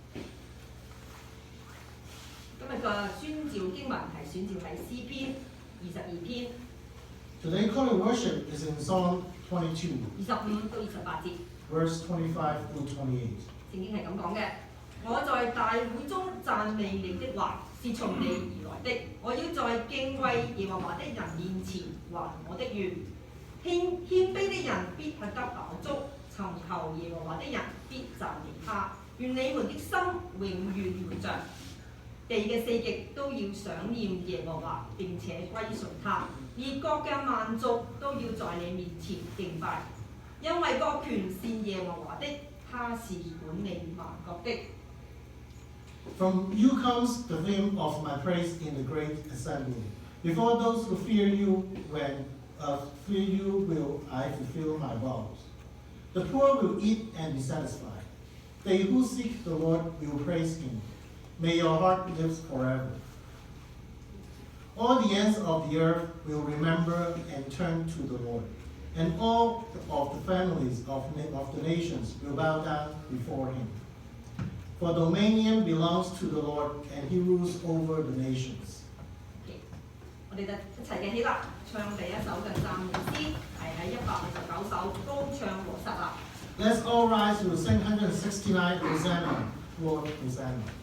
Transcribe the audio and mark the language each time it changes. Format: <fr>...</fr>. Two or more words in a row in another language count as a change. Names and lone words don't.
<yue>今日嘅宣召經文係選召喺詩篇22篇。</yue> <en>Today, calling worship is in Psalm 22,</en> <yue>25 到28節。</yue> <en>verse 25 through 28.</en> <yue>聖經係咁講嘅：我在大會中讚美你的話，是從你而來的。我要在敬畏耶和華的人面前還我的願。謙卑的人必吃得飽足，尋求耶和華的人必讚美他。願你們的心永遠活着，地嘅四極都要想念耶和華，並且歸順他。列國嘅萬族都要在你面前敬拜，因為國權是耶和華的，他是管理萬國的。</yue> <en>From you comes the theme of my praise in the great assembly. Before those who fear you, fear you will I fulfill my vows. The poor will eat and be satisfied. They who seek the Lord will praise him. May your heart live forever. All the ends of the earth will remember and turn to the Lord, and all of the families of the nations will bow down before him. For dominion belongs to the Lord, and he rules over the nations.</en> <yue>我哋就一齊嘅起立，唱第一首嘅讚美詩，係喺169首高唱和實立。</yue> <en>Let's all rise to sing 169 Hosanna, Lord Hosanna.</en>